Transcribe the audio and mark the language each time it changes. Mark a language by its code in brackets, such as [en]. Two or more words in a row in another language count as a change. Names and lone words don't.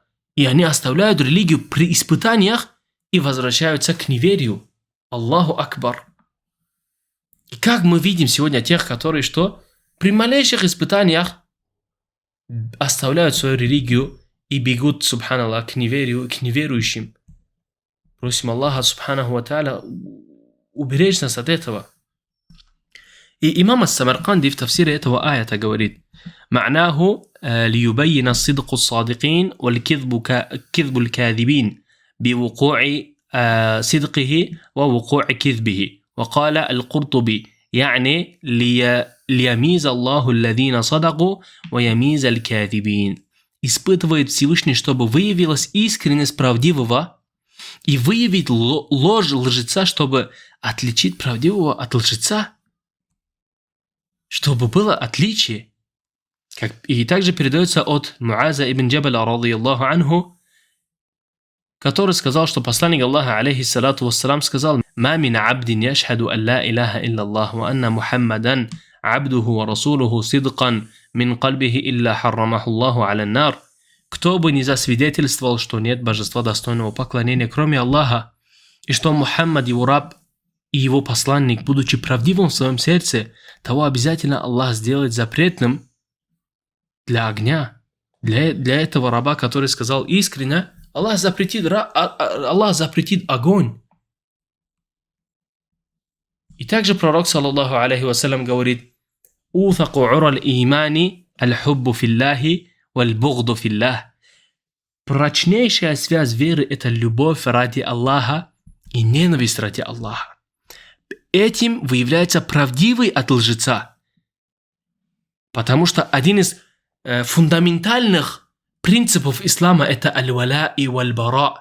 [ru] И они оставляют религию при испытаниях и возвращаются к неверию. [ar] الله أكبر. [ru] И как мы видим сегодня тех, которые что? При малейших испытаниях оставляют свою религию и бегут, субханаллах, к неверию и к неверующим. Просим Аллаха, [ar] سبحانه وتعالى, [ru] уберечь нас от этого. И имам ас-Самарканди в тафсире этого аята говорит: [ar] «معناه ليبين صدق الصادقين والكذب الكاذبين بوقوع صدقه ووقوع كذبه». وقال القرطبي يعني ليميز الله الذين صدقوا ويميز الكاذبين. [ru] Испытывает Всевышний, чтобы выявилась искренность правдивого и выявить ложь лжеца, чтобы отличить правдивого от лжеца, чтобы было отличие. И также передается от Муаза ибн Джабаля, [ar] رضي الله عنه, [ru] который сказал, что посланник Аллаха, [ar] عليه الصلاة والسلام, [ru] сказал: [ar] «ما من عبد يشهد أن لا إله إلا الله وأن محمدا عبده ورسوله صدقا من قلبه إلا حرمه الله على النار». [ru] Кто бы ни засвидетельствовал, что нет божества достойного поклонения, кроме Аллаха, и что Мухаммад его раб и его посланник, будучи правдивым в своем сердце, того обязательно Аллах сделает запретным для огня. Для этого раба, который сказал искренне, Аллах запретит огонь. И также пророк, [ar] صلى الله عليه وسلم, [ru] говорит: [ar] «أوثق عرى الإيمان الحب في الله والبغض في الله». [ru] Прочнейшая связь веры – это любовь ради Аллаха и ненависть ради Аллаха. Этим выявляется правдивый от лжеца. Потому что один из фундаментальных принципов ислама это аль-валя и валь-бара.